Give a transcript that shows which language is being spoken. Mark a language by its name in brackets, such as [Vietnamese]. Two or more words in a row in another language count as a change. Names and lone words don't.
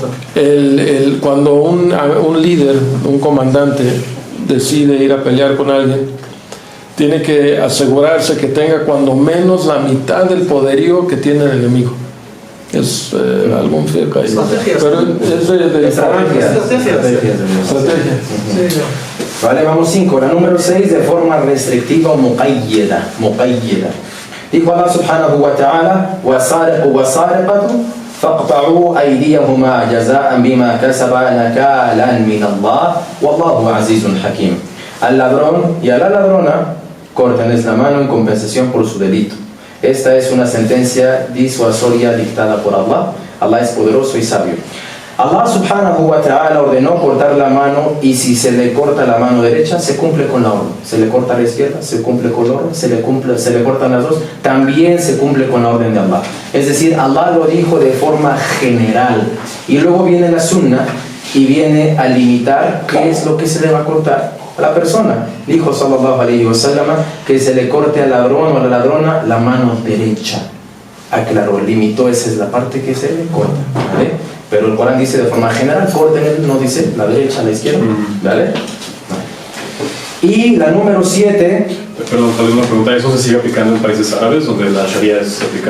[Spanish] Cuando un líder, un comandante decide ir a pelear con alguien, tiene que asegurarse que tenga cuando menos la mitad del poderío que tiene el enemigo. Es algún fiqh ahí. Estrategias. Pero es de estrategia. Sí, Vale, vamos 5. La número 6, de forma restrictiva o muqayyada. [Arabic] Dijo الله سبحانه وتعالى: وَالسَّارِقُ وَالسَّارِقَةُ فَاقْطَعُوا أَيْدِيَهُمَا جَزَاءً بِمَا كَسَبَا نَكَالًا مِنَ اللَّهِ وَاللَّهُ عَزِيزٌ حَكِيمٌ. [Spanish] Al ladrón y a la ladrona córtenles la mano en compensación por su delito. Esta es una sentencia disuasoria dictada por Allah. Allah es poderoso y sabio. Allah [Arabic] سبحانه وتعالى [Spanish] ordenó cortar la mano, y si se le corta la mano derecha, se cumple con la orden. Se le corta la izquierda, se cumple con la orden. Se le cortan las dos, también se cumple con la orden de Allah. Es decir, Allah lo dijo de forma general. Y luego viene la sunna y viene a limitar qué es lo que se le va a cortar a la persona. Dijo [Arabic] صلى الله عليه وسلم [Spanish] que se le corte al ladrón o a la ladrona la mano derecha. Aclaró, limitó, esa es la parte que se le corta, ¿vale? Pero el Corán dice de forma general, corten, no dice la derecha, la izquierda, ¿vale? Y la número 7. Perdón, tal vez una pregunta. ¿Eso se sigue aplicando en países árabes donde la sharia es aplicada?